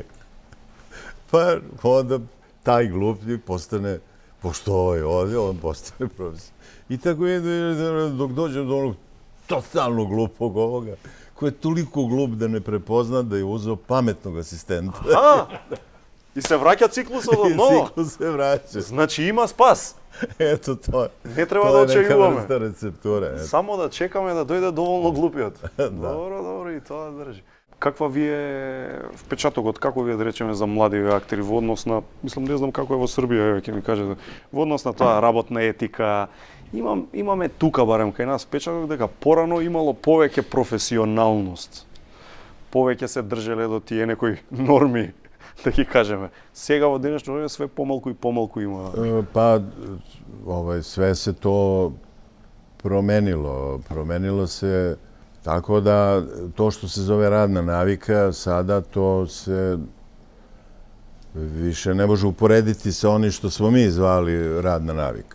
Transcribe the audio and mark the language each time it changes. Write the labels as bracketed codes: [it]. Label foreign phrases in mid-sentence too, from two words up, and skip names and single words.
[sr] Pa onda taj gluplji postane, pošto ovo je ovdje, on postane profesor. I tako je dok dođe do onog totalno glupog ovoga, koji je toliko glup da ne prepozna da je uzeo pametnog asistenta. [mk] И се враќа циклусот од [sr] I [mk] ново. [sr] ciklus se vraća. [mk] Значи има спас. [sr] Eto to. [mk] Не треба [sr] To [mk] да [sr] je neka [mk] очекуваме. [sr] vrsta recepture. eto. [mk] Само да чекаме да дојде доволно глупиот. Добро, и тоа држи. Каква ви е впечатокот, како ви е да речеме за млади актери во однос на, мислам не знам како е во Србија, ќе ми кажете, во однос на тоа работна етика, имаме тука барем кај нас впечаток дека порано имало повеќе професионалност. Повеќе се држеле до тие некои норми, да ги кажеме. Сега во денешно време све помалку и помалку има. [sr] Pa, sve se to promenilo. Promenilo se tako da to što se zove radna navika, sada to se više ne može uporediti sa onim što smo mi zvali radna navika.